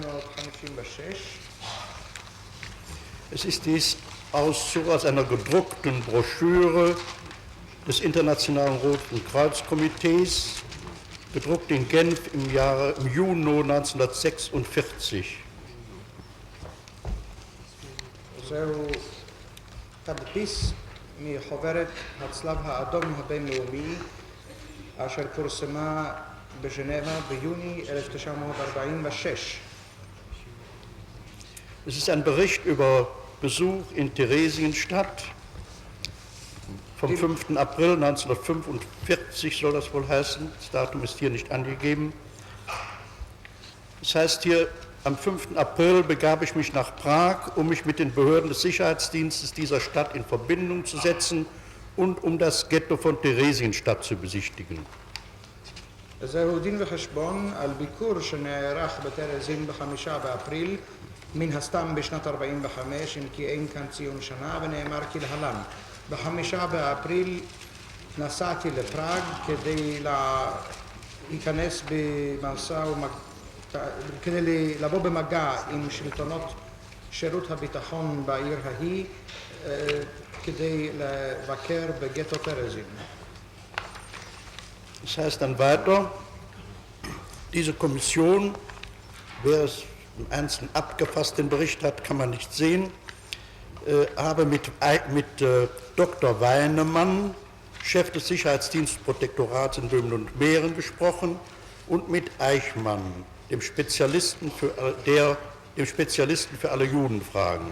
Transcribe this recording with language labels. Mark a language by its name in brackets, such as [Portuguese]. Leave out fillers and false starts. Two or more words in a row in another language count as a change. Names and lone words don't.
[German] Es ist dies Auszug aus einer gedruckten Broschüre des Internationalen Roten Kreuzkomitees, gedruckt in Genf im Juni 1946. [Hebrew] זהו תדפיס מחוברת הצלב האדום הבינלאומי אשר פורסמה בז'נבה ביוני 1946. [German] Es ist ein Bericht über Besuch in Theresienstadt vom 5. April 1945 soll das wohl heißen. Das Datum ist hier nicht angegeben. Das heißt hier, am 5. April begab ich mich nach Prag, um mich mit den Behörden des Sicherheitsdienstes dieser Stadt in Verbindung zu setzen und um das Ghetto von Theresienstadt zu besichtigen. [Hebrew] זהו דין וחשבון על ביקור שנערך בטרזין ב5 באפריל, מן הסתם בשנת 45, אם כי אין כאן ציון שנה, ונאמר כלהלן. ב5 באפריל נסעתי לפראג כדי להיכנס כדי לבוא במגע עם שלטונות שירות הביטחון בעיר ההיא, כדי לבקר בגטו טרזין. [German] Das heißt dann weiter, diese Kommission, wer es im Einzelnen abgefasst den Bericht hat, kann man nicht sehen, habe mit Dr. Weinemann, Chef des Sicherheitsdienstprotektorats in Böhmen und Mähren, gesprochen und mit Eichmann, dem Spezialisten für alle Judenfragen.